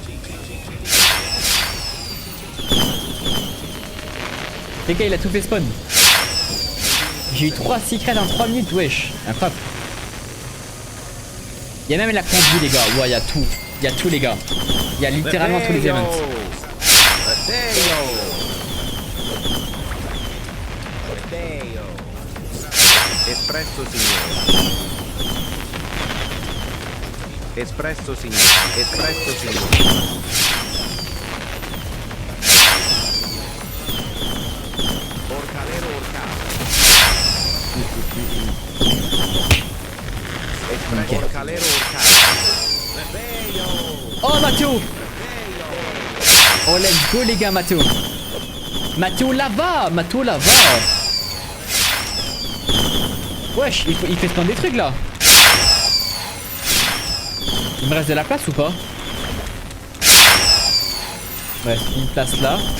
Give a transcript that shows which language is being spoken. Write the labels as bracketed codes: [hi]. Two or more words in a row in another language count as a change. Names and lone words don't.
[fr] Les gars il a tout fait spawn. J'ai eu 3 secrets en 3 minutes, wesh. Incroyable. Il y a même la combi les gars. Ouais, il y a tout. Il y a tout les gars. Il y a littéralement tous les events. [it] Espresso signore. Espresso signore. Espresso signore. Orcalero orcale. Espresso orcalero orcale. [fr] Oh Matteo. Oh [en] let's go [fr] les gars Matteo. Matteo là-bas. Matteo là-bas. Wesh, il fait spawn des trucs là. Il me reste de la place ou pas? Ouais, une place là.